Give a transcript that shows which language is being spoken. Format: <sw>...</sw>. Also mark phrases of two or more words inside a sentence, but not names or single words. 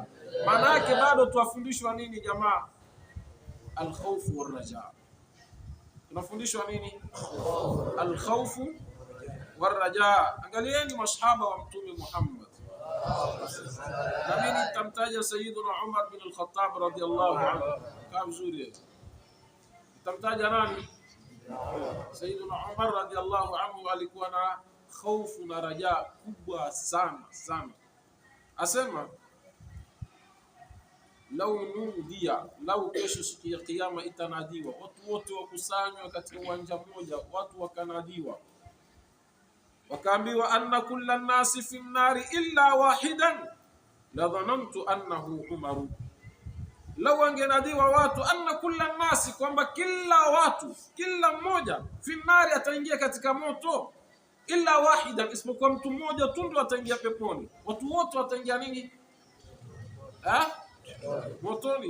<sw>Maana yake bado tuwafundishwa nini jamaa?</sw> <ar>الخوف والرجاء.</ar> <sw>Tunafundishwa nini?</sw> <ar>الخوف والرجاء.</ar> <sw>Angalieni masahaba wa Mtume Muhammad. Na mimi nitamtaja Sayyiduna Umar bin al-Khattab</sw> <ar>رضي الله عنه.</ar> <sw>Kama vizuri. Nitamtaja nani? Sayyiduna Umar</sw> <ar>رضي الله عنه</ar> <sw>alikuwa na khawfu na raja kubwa sana sana. Asema lau nudia, lau kesho siku ya kiyama itanadiwa, watu wote wakusanywa katika uwanja mmoja, watu wakanadiwa, wakaambiwa</sw> <ar>أن كل الناس في النار إلا واحدا لظننت أنه عمر.</ar> <sw>Lau angenadiwa watu</sw> <ar>أن كل الناس,</ar> <sw>kwamba kila watu, kila mmoja,</sw> <ar>في النار,</ar> <sw>ataingia katika moto,</sw> <ar>إلا واحدا,</ar> <sw>isipokuwa mtu mmoja tu ndo ataingia peponi, watu wote wataingia nini? motoni.</sw>